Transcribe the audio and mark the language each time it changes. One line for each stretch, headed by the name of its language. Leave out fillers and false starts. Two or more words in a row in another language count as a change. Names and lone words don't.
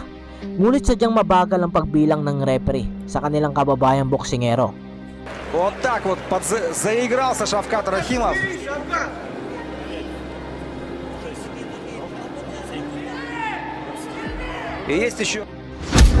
Filipino: Ngunit sadyang mabagal ang pagbilang ng referee sa kanilang kababayang boksingero.
Russian: Вот так вот заигрался Шавкат Рахимов. И есть еще...